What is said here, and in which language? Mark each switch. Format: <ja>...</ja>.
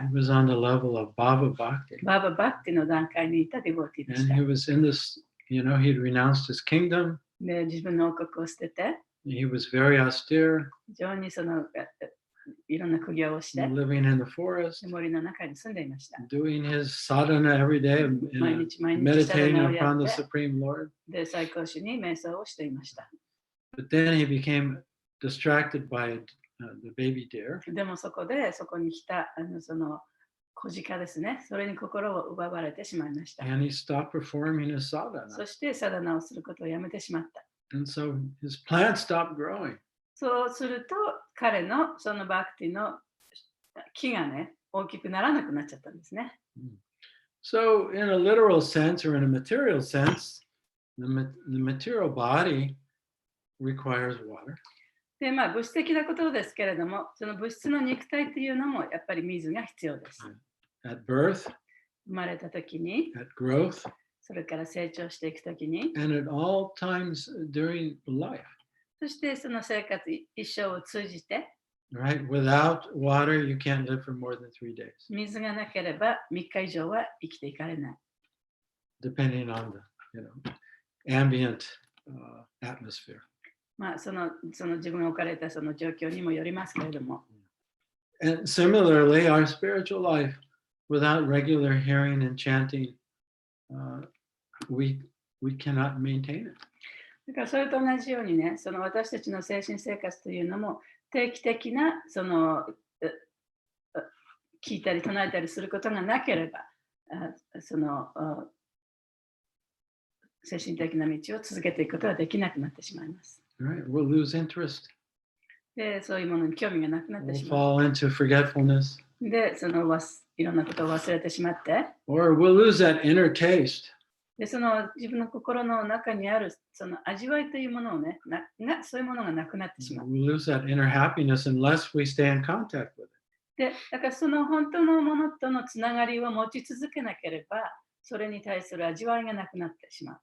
<en>He was on the level of Bhava Bhakti.</en> <ja>バーバ・バクティの段階にいたディボーティでし</ja> <en>And</en> <ja>た</ja> <en>he。 was in this, he'd renounced his kingdom.</en> <ja>で、自分の王国を捨てて、</ja> <en>He was very austere,</en> <ja>非常にそのいろんな苦行をして、</ja> <en>living in the forest,</en> <ja>森の中に住んでいました。</ja> <en>doing his sadhana every day,</en> <ja>毎日毎日</ja> <en>meditating</en> <ja>サダナをや</ja> <en>upon</en> <ja>っ</ja> <en>the</en> <ja>て、</ja> <en>Supreme Lord.</en> <ja>で、最高主に瞑想をしていました。</ja> <en>But then he became distracted by the baby deer.</en> <ja>でもそこに来たその小鹿ですね。それに心を奪われてしまいました。</ja> <en>And he stopped performing his</en> <ja>そ</ja> <en>sadhana.</en> <ja>してサダナをすることをやめてしまった。</ja> <en>And so his plant stopped growing.</en> <ja>そうすると彼のそのバクティの木がね、大きくならなくなっちゃったんですね。</ja> <en>So in a literal sense or in a material sense, the material body requires water.</en> <ja>で、まあ物質的なことですけれども、その物質の肉体というのもやっぱり水が必要です。</ja> <en>At birth,</en> <ja>生まれた時に、</ja> <en>at growth,</en> <ja>それから成長していく時に、</ja> <en>and at all times during life.</en> <ja>そしてその生活一生を通じて、</ja> <en>Right? Without water, you can't live for more than 3 days,</en> <ja>水がなければ3日以上は生きていかれない。</ja> <en>depending on the ambient atmosphere.</en> <ja>まあその自分が置かれたその状況にもよりますけれども。</ja> <en>And similarly, our spiritual life, without regular hearing and chanting, we cannot maintain it.</en> <ja>だからそれと同じようにね、その私たちの精神生活というのも定期的なその聞いたり唱えたりすることがなければ、その精神的な道を続けていくことはできなくなってしまいます。</ja> <en>Right? We'll lose interest.</en> <ja>で、そういうものに興味がなくなって</ja> <en>We'll</en> <ja>しまう。</ja> <en>fall into forgetfulness.</en> <ja>で、いろんなことを忘れてしまって、</ja> <en>Or we'll lose that inner taste.</en> <ja>で、その自分の心の中にあるその味わいというものをね、そういうものがなくなってしまう。</ja> <en>We'll lose that inner happiness unless we stay in contact with it.</en> <ja>で、だからその本当のものとのつながりを持ち続けなければ、それに対する味わいがなくなってしまう。</ja>